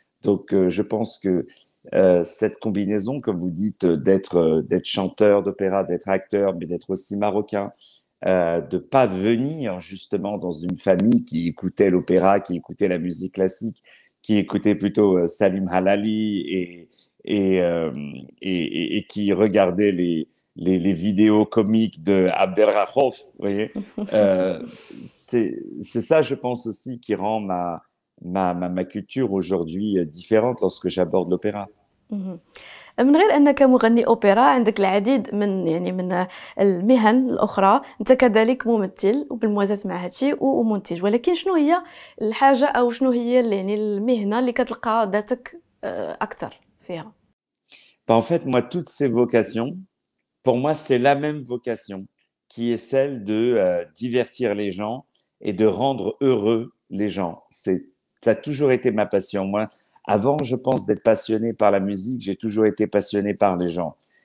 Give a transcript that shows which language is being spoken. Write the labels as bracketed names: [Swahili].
[French] Donc je pense que cette combinaison, comme vous dites, d'être chanteur d'opéra, d'être acteur, mais d'être aussi marocain, de pas venir justement dans une famille qui écoutait l'opéra, qui écoutait la musique classique, qui écoutait plutôt Salim Halali et qui regardait les vidéos comiques de Abdelrahouf, vous voyez. C'est ça, je pense aussi, qui rend ma culture aujourd'hui différente lorsque j'aborde l'opéra. اهم. [Arabic] من غير أنك مغني أوبرا عندك العديد من المهن الأخرى، أنت كذلك ممثل وبالموازاة مع هاد الشي ومنتج، ولكن شنو هي الحاجة أو شنو هي المهنة اللي كتلقى ذاتك أكثر فيها؟ [French] Ben, en fait, moi, toutes ces vocations, pour moi, c'est la même vocation qui est celle de divertir les gens et de rendre heureux les gens. Ça a toujours été ma passion. Moi, avant, je pense, d'être passionné par la musique, j'ai toujours été passionné par les gens.